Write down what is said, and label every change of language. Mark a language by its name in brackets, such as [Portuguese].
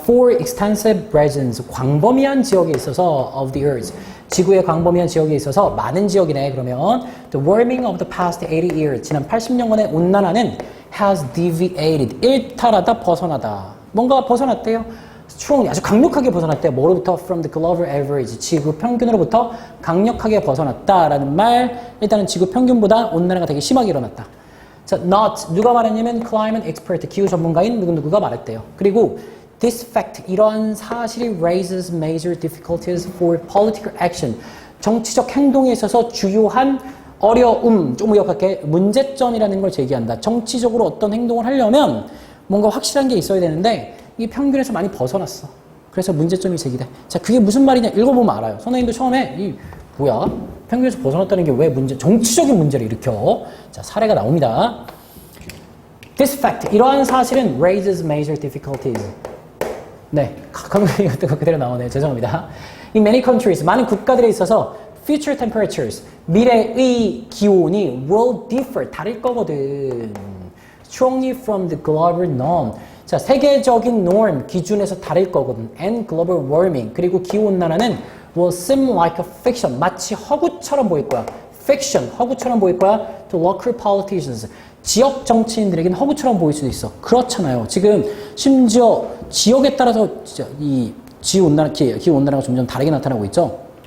[English] For extensive regions, [Korean] 광범위한 지역에 있어서 [English] of the earth, [Korean] 지구의 광범위한 지역에 있어서 많은 지역이네. [English] 그러면 the warming of the past 80 years, [Korean] 지난 80년간의 온난화는 [English] has deviated, [Korean] 일탈하다, 벗어나다. 뭔가 벗어났대요. strongly, 아주 강력하게 벗어났대요. 뭐로부터? [English] from the global average, [Korean] 지구 평균으로부터 강력하게 벗어났다라는 말. 일단은 지구 평균보다 온난화가 되게 심하게 일어났다. 자, not 누가 말했냐면 climate expert 기후 전문가인 누구누구가 말했대요. 그리고 [English] this fact [Korean] 이러한 사실이 [English] raises major difficulties for political action [Korean] 정치적 행동에 있어서 주요한 어려움 좀 의역할게 문제점이라는 걸 제기한다. 정치적으로 어떤 행동을 하려면 뭔가 확실한 게 있어야 되는데 이 평균에서 많이 벗어났어. 그래서 문제점이 제기돼. 자, 그게 무슨 말이냐 읽어보면 알아요. 선생님도 처음에 뭐야? 평균에서 벗어났다는 게 왜 정치적인 문제를 일으켜? 자, 사례가 나옵니다. [English] This fact, [Korean] 이러한 사실은 [English] raises major difficulties. [Korean] 네, 감독님 같은 거 그대로 나오네요. 죄송합니다. [English] In many countries, [Korean] 많은 국가들에 있어서 [English] future temperatures, [Korean] 미래의 기온이 [English] will differ, [Korean] 다를 거거든. [English] Strongly from the global norm. [Korean] 자, 세계적인 norm, 기준에서 다를 거거든. [English] And global warming. [Korean] 그리고 기후온난화는 [English] will seem like a fiction. [Korean] 마치 허구처럼 보일 거야. fiction, 허구처럼 보일 거야. [English] To local politicians. [Korean] 지역 정치인들에게는 허구처럼 보일 수도 있어. 그렇잖아요. 지금 심지어 지역에 따라서 진짜 이 기후온난화가 점점 다르게 나타나고 있죠.